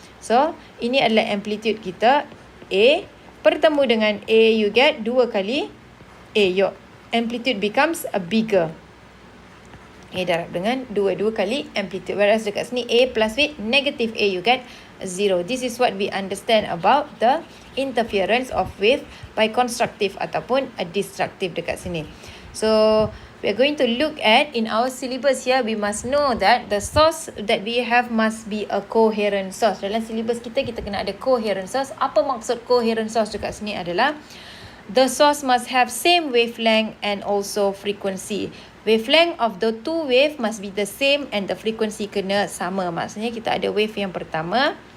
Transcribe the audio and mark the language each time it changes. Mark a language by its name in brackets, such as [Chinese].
[Malay] So ini adalah amplitude kita A, bertemu dengan A, [English] you get [Malay] 2 kali A. [English] Your amplitude becomes a bigger. [Malay] A darab dengan 2 kali amplitude. [English] Whereas [Malay] dekat sini [English] A plus with negative A, you get 0. This is what we understand about the interference of wave by constructive [Malay] ataupun [English] a destructive [Malay] dekat sini. [English] So we are going to look at in our syllabus here, we must know that the source that we have must be a coherent source. [Malay] Dalam syllabus kita kena ada coherent source. Apa maksud coherent source dekat sini adalah [English] the source must have same wavelength and also frequency. Wavelength of the two wave must be the same and the frequency [Malay] kena sama. Maksudnya kita ada wave yang pertama.